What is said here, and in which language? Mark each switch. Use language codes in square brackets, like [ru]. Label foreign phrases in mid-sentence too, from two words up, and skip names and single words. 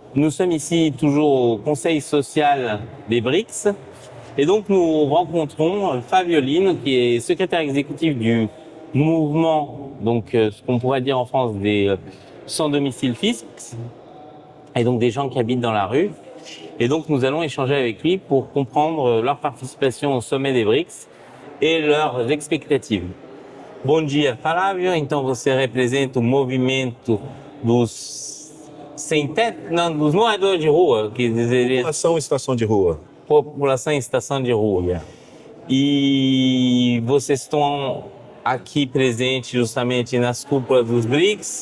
[fr] Nous sommes ici toujours au Conseil social des BRICS et donc nous rencontrons Fabio Lino qui est secrétaire exécutif du mouvement, donc ce qu'on pourrait dire en France des sans domicile fixe et donc des gens qui habitent dans la rue. Et donc nous allons échanger avec lui pour comprendre leur participation au sommet des BRICS e leurs expectativas. [pt] Bom dia, Fábio. Então você representa o movimento dos sem teto, não, dos moradores de rua, que dizeria População em situação de rua. população em situação de rua. E vocês estão aqui presentes justamente nas cúpulas dos BRICS.